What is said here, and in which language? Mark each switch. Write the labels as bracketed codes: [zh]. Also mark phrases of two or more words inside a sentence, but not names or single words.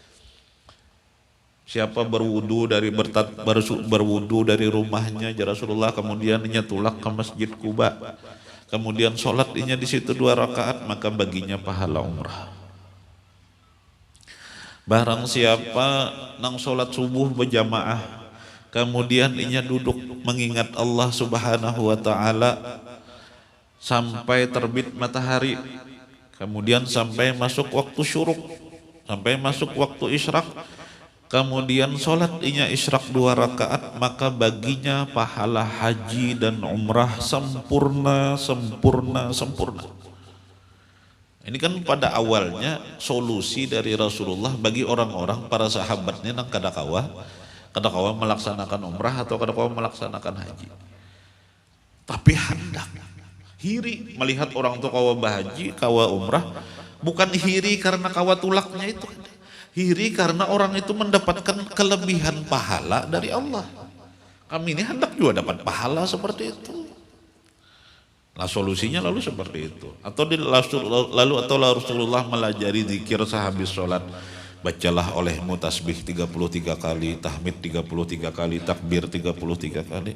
[id] Siapa berwudu dari rumahnya [ar] ya Rasulullah, [id] kemudian inya tulak ke Masjid Quba, kemudian sholat inya di situ 2 rakaat, maka baginya pahala umrah. Barang siapa nang sholat subuh berjamaah, kemudian inya duduk mengingat Allah [ar] Subhanahu wa taala [id] sampai terbit matahari, kemudian sampai masuk waktu syuruk, sampai masuk waktu isyraq, kemudian sholat inya isyraq 2 rakaat, maka baginya pahala haji dan umrah sempurna. Ini kan pada awalnya solusi dari Rasulullah bagi orang-orang para sahabatnya [bjn] nang kada kawa [id] melaksanakan umrah atau [bjn] kada kawa [id] melaksanakan haji. [bjn] Tapi hendak hiri melihat orang tua kawa bahaji, kawa umrah, bukan hiri karena kawa tulaknya itu. [id] Hiri karena orang itu mendapatkan kelebihan pahala dari Allah. Kami ini hendak juga dapat pahala seperti itu. Nah solusinya lalu seperti itu. Atau Rasulullah melajari zikir sehabis sholat. Bacalah olehmu tasbih 33 kali, tahmid 33 kali, takbir 33 kali.